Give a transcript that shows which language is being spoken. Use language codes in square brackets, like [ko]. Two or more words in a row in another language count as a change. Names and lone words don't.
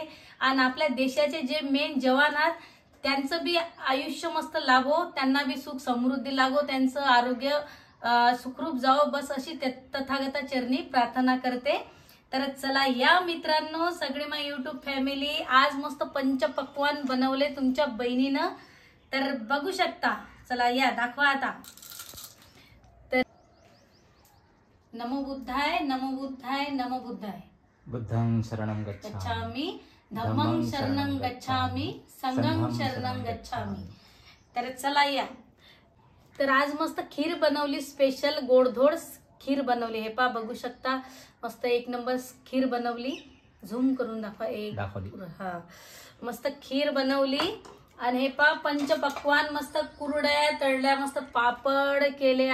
[mr] आणि आपल्या देशाचे जे मेन जवान आहेत त्यांचं बी आयुष्य मस्त लाभो, त्यांना बी सुख समृद्धी लागो, त्यांचं आरोग्य सुखरूप जावो, बस अशी तथागताचरणी प्रार्थना करते. तर चला या मित्रांनो, सगळे माझी युट्यूब फॅमिली, आज मस्त पंचपक्वान बनवले तुमच्या बहिणीनं. तर बघू शकता. चला या दाखवा आता. [pi] तर नमो बुद्धाय, नमो बुद्धाय, नमो बुद्धाय. बुद्धं शरणं गच्छामि, धम्मं शरणं गच्छामि, संघं शरणं गच्छामि. [mr] तर चला या. तर आज मस्त खीर बनवली, स्पेशल गोडधोड खीर बनवली. हे पा बघू शकता, मस्त एक नंबर खीर बनवली. झूम करून दाखवा. हा, मस्त खीर बनवली. आणि हे पा पंचपक्वान, मस्त कुरड्या तळल्या, मस्त पापड केले.